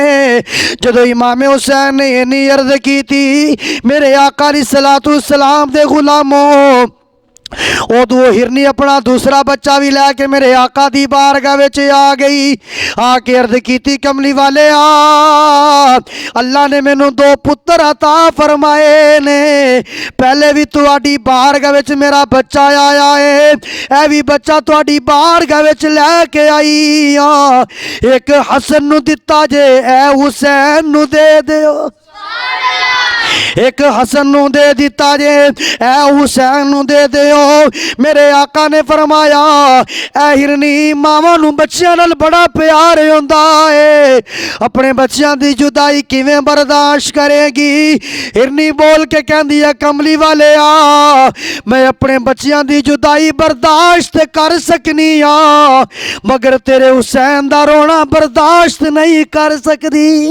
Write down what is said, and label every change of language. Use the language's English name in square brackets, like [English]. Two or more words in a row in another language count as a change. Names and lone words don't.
[Punjabi] جدو امام حسین نے اینی عرض کیتی میرے آقا [Arabic] علیہ الصلوۃ والسلام [Punjabi] دے غلاموں ادو ہرنی اپنا دوسرا بچہ بھی لے کے میرے آقا دی بارگاہ وچ آ گئی، آ کے عرض کیتی کملی والے اللہ نے مینوں دو پتر عطا فرمائے نے، پہلے بھی تہاڈی بارگاہ وچ میرا بچہ آیا ہے، اے بھی بچہ تہاڈی بارگاہ وچ لے کے آئی ہاں، ایک حسن نو دتا جے اے حسین نو دے دیو۔ ایک حسن نو دے دیتا جے اے حسین نو دے دیو۔ میرے آقا نے فرمایا اے ہرنی ماواں نو بچیاں نال بڑا پیار ہوندا ہے، اپنے بچیاں دی جدائی کیویں برداشت کرے گی؟ ہرنی بول کے کہندی ہے کملی والے آ میں اپنے بچیاں دی جدائی برداشت کر سکنی ہاں مگر تیرے حسین دا رونا برداشت نہیں کر سکدی۔